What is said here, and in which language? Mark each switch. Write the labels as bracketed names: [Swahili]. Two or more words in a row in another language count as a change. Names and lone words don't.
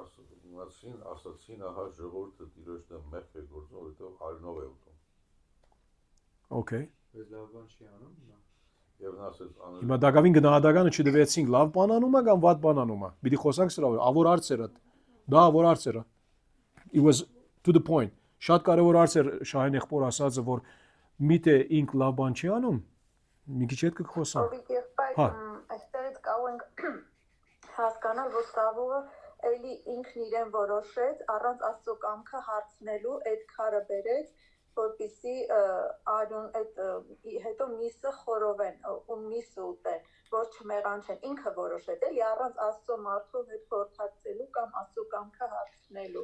[Armenian] ասացին, ահա ժողովուրդը Տիրոջ դեմ մեղք է գործում, որովհետև արյունով է ուտում։ [English] Okay. [Armenian] Բայց լավ բան չի անում։ Եվ նա ասեց անել Հիմա դակավին գնահատականը չդվեցինք, լավ բան անում է կամ վատ բան անում է։ Պիտի խոսանք սրա վրա, ավոր հարցերը։ Դա ավոր հարցերը։ [English] It was to the point. [Armenian] Շատ կարևոր հարց էր Շահեն եղբոր ասածը, որ միթե ինք լավ բան չի անում։ Մի քիչ հետ կխոսանք։ Ովիկ եղբայր, Հա։ այստեղից կարող ենք հասկանալ, որ Սավուղը էլի ինքն իրեն որոշեց առանց Աստծո կամքը հարցնելու այդ քարը բերեց, որպեսզի Արոն այդ հետո միսը խորովեն ու միսը ուտեն, որ չմեղանչեն, ինքը որոշեց էլի առանց Աստծո մարդու հետ խորհրդակցելու կամ Աստծո կամքը հարցնելու։